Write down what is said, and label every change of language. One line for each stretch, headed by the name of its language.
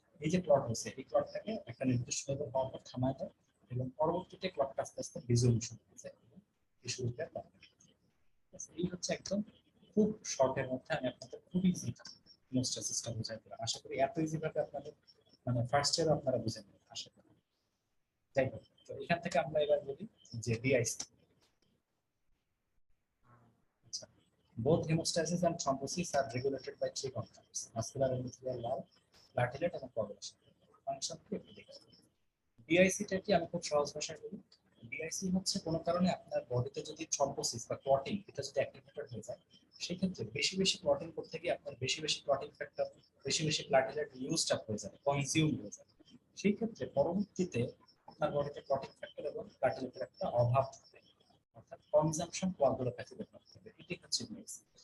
Bangla: এই যে ক্লট হচ্ছে এই ক্লটটাকে একটা নির্দিষ্ট লেভেল পাওয়ার পর থামায় দেয়, এবং পরবর্তীতে ক্লটটা আস্তে আস্তে রিজলিউশন হয়ে যায়, টিস্যু রিপেয়ার করে। এই হচ্ছে একদম খুব শর্টের মধ্যে আমি আপনাদের খুব ইজি হিমোস্ট্যাসিসটা বোঝাই দিলাম। আশা করি এত ইজি ভাবে আপনাদের মানে ফার্স্ট ইয়ার আপনারা বুঝে নেবেন আশা করি। যাই হোক, তো এখান থেকে আমরা এবার বলি যে ডিআইসি।
English: আচ্ছা, both hemostasis and thrombosis are regulated by three components: muscular endothelial wall, platelet এবং coagulation
Bangla: ফাংশন কি একটু দেখে। ডিআইসি টা কি আমি খুব সহজ ভাষায় বলি। ডিআইসি হচ্ছে কোনো কারণে আপনার বডিতে যদি থ্রম্বোসিস বা ক্লটিং এটা যদি অ্যাক্টিভেটেড হয়ে যায়, সেই ক্ষেত্রে বেশি বেশি ক্লটিং করতে গিয়ে আপনার বেশি বেশি ক্লটিং ফ্যাক্টর, বেশি বেশি প্লাটেলেট ইউজড আপ হয়ে যাবে, কনজিউম হয়ে যাবে। সেই ক্ষেত্রে পরবর্তীতে আপনার বডিতে ক্লটিং ফ্যাক্টর এবং প্লাটেলেটের একটা অভাব থাকবে, অর্থাৎ কনজাম্পশন কোয়াগুলোপ্যাথি ডেভেলপ হবে। এটাই হচ্ছে ডিআইসি।